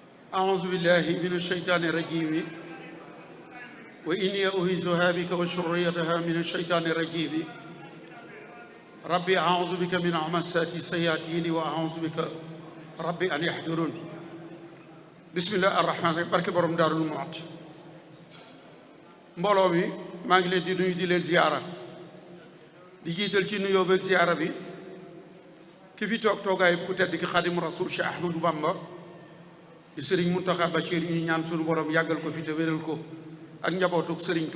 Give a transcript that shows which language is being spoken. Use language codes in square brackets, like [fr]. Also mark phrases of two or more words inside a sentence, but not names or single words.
[ar] أعوذ بالله من الشيطان الرجيم وإني أعيذها بك وذريتها من الشيطان الرجيم ربي أعوذ بك من همزات الشياطين وأعوذ بك ربي أن يحضرون بسم الله الرحمن الرحيم [wo] barke borom Daarul Muxti mbooloo mi maa ngi leen di nuyu di leen ziyaara di jiital ci nuyoo beeg ziyaara bi ki fi toog toogaay ku tedd ki Xaadimu Rasuul Cheikh Ahmadou Bamba di Serigne Mountakha Bachir ñu ñaan suñu borom yàggal ko fi te wéral ko ak njabootuk Serigne